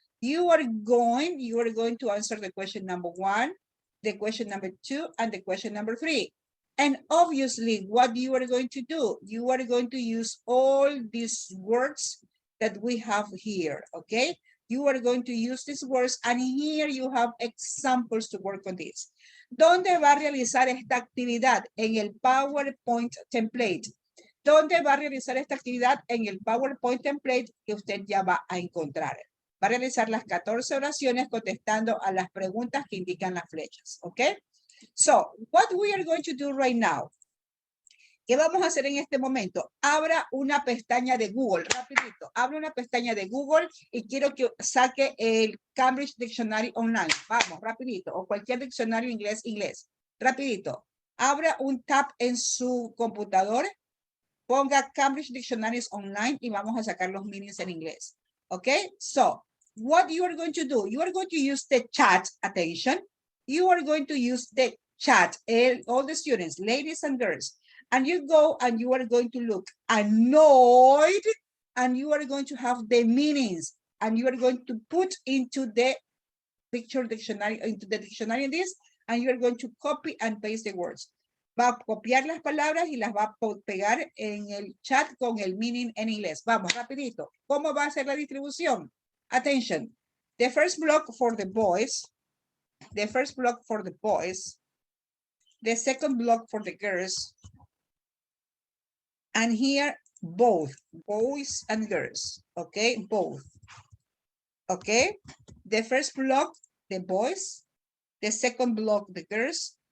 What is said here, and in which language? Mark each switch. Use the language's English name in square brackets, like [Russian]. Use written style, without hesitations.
[English] You are going to answer the question number 1, the question number 2, and the question number 3. And obviously, what you are going to do, you are going to use all these words that we have here, okay? You are going to use these words, and here you have examples to work on this. [Spanish] ¿Dónde va a realizar esta actividad? En el PowerPoint template. ¿Dónde va a realizar esta actividad? En el PowerPoint template que usted ya va a encontrar. Va a realizar las 14 oraciones contestando a las preguntas que indican las flechas, ¿ok? [English] So, what we are going to do right now. [Spanish] ¿Qué vamos a hacer en este momento? Abra una pestaña de Google, rapidito. Abra una pestaña de Google y quiero que saque el Cambridge Dictionary Online. Vamos, rapidito. O cualquier diccionario inglés. Rapidito. Abra un tab en su computador. Ponga Cambridge Dictionaries Online y vamos a sacar los meanings en inglés. [English] Okay? So, what you are going to do? You are going to use the chat. Attention. You are going to use the chat. All the students, ladies and girls. And you go and you are going to look annoyed, and you are going to have the meanings, and you are going to put into the picture dictionary, into the dictionary in this, and you are going to copy and paste the words. [Spanish] Va a copiar las palabras y las va a pegar en el chat con el meaning en inglés. Vamos, rapidito. ¿Cómo va a ser la distribución? [English] Attention. The first block for the boys. The first block for the boys. The second block for the girls. And here, both, boys and girls. Okay, both. Okay, the first block, the boys. The second block, the girls.